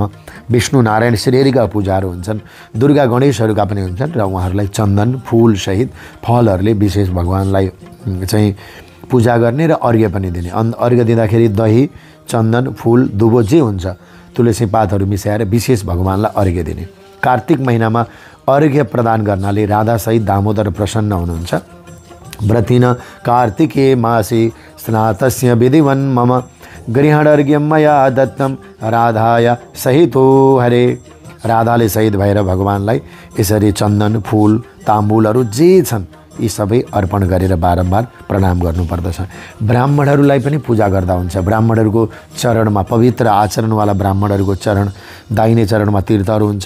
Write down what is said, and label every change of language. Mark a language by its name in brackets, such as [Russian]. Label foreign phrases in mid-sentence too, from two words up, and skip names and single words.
[Nepali] विष्णु नारायण श्रीहरिका पूजाहरू हुन्छन्, दुर्गा गणेशहरूका पनि हुन्छन् र उहाँहरूलाई चन्दन फुल सहित फलहरूले विशेष भगवानलाई चाहिँ पूजा गर्ने र अर्घ्य पनि दिने। अर्घ्य दिँदाखेरि दही, चन्दन, फुल, दुबो जे हुन्छ तुलसी पातहरू मिसाएर विशेष भगवानलाई अर्घ्य दिने। कार्तिक महिनामा अर्घ्य प्रदान गर्नाले राधासहित दामोदर प्रसन्न हुनुहुन्छ। [Sanskrit] व्रतिन कार्तिके मासे स्नातस्य विधिवन् मम गृहणर्घ्यं मया दत्तं राधाय सहितो हरे। [Nepali] राधाले सहित भएर भगवानलाई यसरी चन्दन फूल ताम्बुलहरू जे छन् यी सबै अर्पण गरेर बारम्बार प्रणाम गर्नुपर्दछ। ब्राह्मणहरूलाई पनि पूजा गर्दा हुन्छ। ब्राह्मणहरूको चरणमा पवित्र आचरणवाला ब्राह्मणहरूको चरण दाहिने चरणमा तीर्थहरू हुन्छन्।